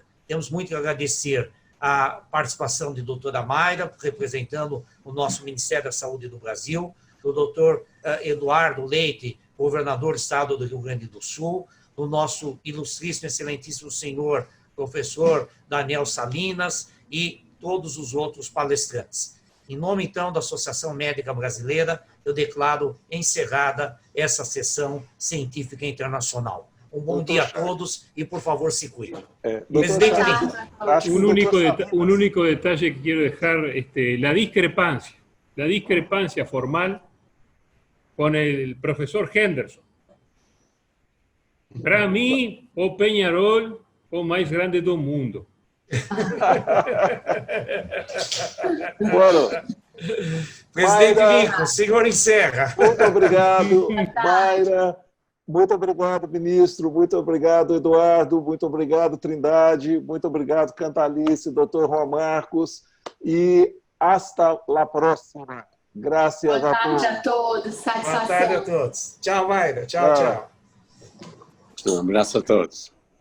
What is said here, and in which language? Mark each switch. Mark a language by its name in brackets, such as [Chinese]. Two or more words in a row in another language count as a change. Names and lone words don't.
[Portuguese] Temos muito que agradecer a participação de doutora Mayra, representando o nosso Ministério da Saúde do Brasil, do doutor Eduardo Leite, governador do estado do Rio Grande do Sul, do nosso ilustríssimo, excelentíssimo senhor, professor Daniel Salinas e todos os outros palestrantes. Em nome, então, da Associação Médica Brasileira, eu declaro encerrada essa sessão científica internacional. Um bom dia a todos e, por favor, se cuidem. Presidente Lincoln. [Spanish] Un único detalle que quiero dejar, la discrepancia formal con el profesor Henderson. [Portuguese] Para mí, o Peñarol, o mais grande do mundo. [Spanish] Bueno, [Portuguese] Presidente Mayra, Lincoln, senhor encerra. Muito obrigado, Mayra. Muito obrigado, ministro. Muito obrigado, Eduardo. Muito obrigado, Trindade. Muito obrigado, Cantalice, doutor Juan Marcos. E [Spanish] hasta la próxima. [Portuguese] Graças a todos. Boa tarde a todos. Satisfação. Boa tarde a todos. Tchau, Mayra. Tchau, tchau. Um abraço a todos.